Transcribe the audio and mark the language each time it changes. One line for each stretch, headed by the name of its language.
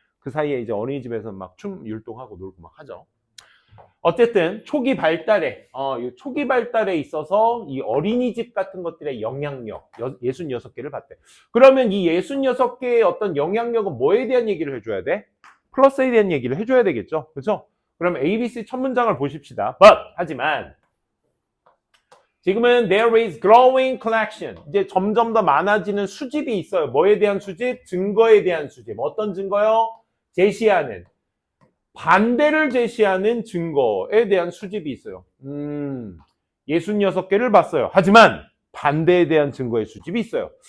Korean: 그 사이에 이제 어린이집에서 막 춤 율동하고 놀고 막 하죠. 어쨌든 초기 발달에 이 초기 발달에 있어서 이 어린이집 같은 것들의 영향력 66개를 봤대. 그러면 이 66개의 어떤 영향력은 뭐에 대한 얘기를 해줘야 돼? 플러스에 대한 얘기를 해줘야 되겠죠. 그렇죠? 그럼 ABC 첫 문장을 보십시다.
English: But
Korean: 하지만 지금은
English: there is growing collection.
Korean: 이제 점점 더 많아지는 수집이 있어요. 뭐에 대한 수집? 증거에 대한 수집. 어떤 증거요? 제시하는. 반대를 제시하는 증거에 대한 수집이 있어요. 66개를 봤어요. 하지만 반대에 대한 증거의 수집이 있어요.